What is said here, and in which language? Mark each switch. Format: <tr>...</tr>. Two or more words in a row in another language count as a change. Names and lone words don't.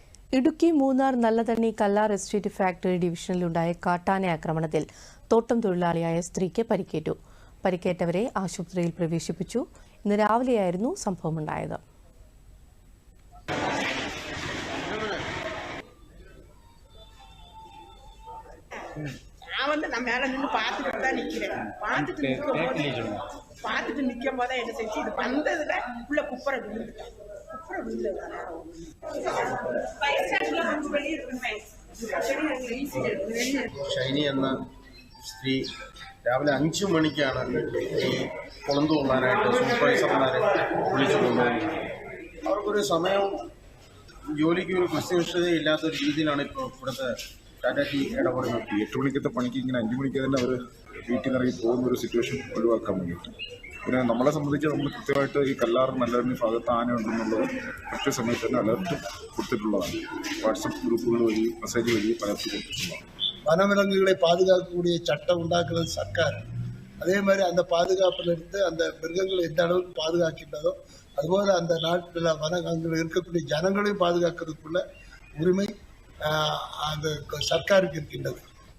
<ml>ഇടുക്കി മൂന്നാർ നല്ലതണ്ണി കല്ലാർ എസ്റ്റേറ്റ് ഫാക്ടറി ഡിവിഷനിലുണ്ടായ കാട്ടാന ആക്രമണത്തിൽ തോട്ടം തൊഴിലാളിയായ സ്ത്രീക്ക് പരിക്കേറ്റു. പരിക്കേറ്റവരെ ആശുപത്രിയിൽ പ്രവേശിപ്പിച്ചു. ഇന്ന് രാവിലെയായിരുന്നു സംഭവമുണ്ടായത്.</ml> <ta>நான் மேல நின்று பார்த்துட்டு தான் நிக்கிறேன். பார்த்துட்டு நிற்கும் போதே என்ன செஞ்சு இது வந்ததுல உள்ள குப்பரை விழுந்துட்டேன்.</ta> <ml>ഷൈനി എന്ന സ്ത്രീ രാവിലെ 5 മണിക്കാണ് ഈ കൊളന്തു കൊള്ളാനായിട്ട് സൂപ്പർവൈസർമാരെ വിളിച്ചു കൊണ്ടുപോകുന്നത്. അവർക്കൊരു സമയം ജോലിക്ക് ഒരു കൃത്യനിഷ്ഠതയില്ലാത്തൊരു രീതിയിലാണ് ഇപ്പോൾ ഇവിടുത്തെ ടാറ്റാ ടീ ഇടപെടുന്നത്. 8 മണിക്കത്തെ പണിക്ക് ഇങ്ങനെ 5 മണിക്ക് തന്നെ അവർ വീട്ടിൽ നിന്ന് ഇറങ്ങി പോകുന്ന ഒരു സിറ്റുവേഷൻ ഒഴിവാക്കാൻ വേണ്ടിയിട്ട്. പിന്നെ നമ്മളെ സംബന്ധിച്ച് നമ്മൾ കൃത്യമായിട്ട് ഈ കല്ലാർ നല്ലതണ്ണി ഭാഗത്ത് ആന ഉണ്ടെന്നുള്ളത് കൃത്യ സമയത്ത് തന്നെ അലർട്ട് കൊടുത്തിട്ടുള്ളതാണ്. വാട്സപ്പ് ഗ്രൂപ്പുകൾ വഴി മെസ്സേജ് വഴി പലർക്കും കൊടുത്തിട്ടുള്ളതാണ്.</ml> <ta>வனவிலங்குகளை பாதுகாக்கக்கூடிய சட்டம் உண்டாக்குறது சர்க்கார். அதே மாதிரி அந்த பாதுகாப்பிலிருந்து அந்த மிருகங்களை எந்த அளவுக்கு பாதுகாக்கின்றதோ அதுபோல் அந்த நாட்டில் வனங்கள் இருக்கக்கூடிய ஜனங்களையும் பாதுகாக்கிறதுக்குள்ள உரிமை அந்த சர்க்காருக்கு இருக்கின்றது.</ta>